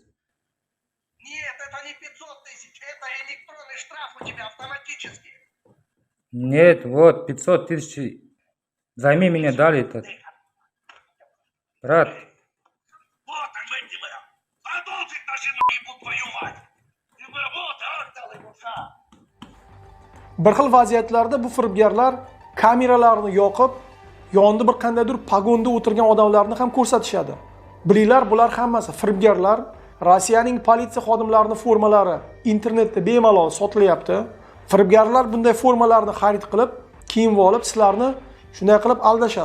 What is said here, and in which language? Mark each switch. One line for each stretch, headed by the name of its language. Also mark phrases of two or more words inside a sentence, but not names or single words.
Russian: Нет, это не 500 тысяч, это электронный штраф у тебя автоматически. Нет, вот, 500 тысяч. Займи меня, дали этот. Брат, Вот он, мать тебя. Продолжить нажимай, ебу твою мать. Ты бы вот, дал ему шаг.
Uzbek: Bir xil vaziyatlarda bu firibgarlar kameralarni yoqib, yonida bir qandaydir pagonda o'tirgan odamlarni ham ko'rsatishadi. Bilinglar, bular hammasi firibgarlar. Rossiyaning politsiya xodimlarining formalari internetda bemalol sotilyapti. Firibgarlar bunday formalarni xarid qilib, kiyib olib, sizlarni shunday qilib aldashadi.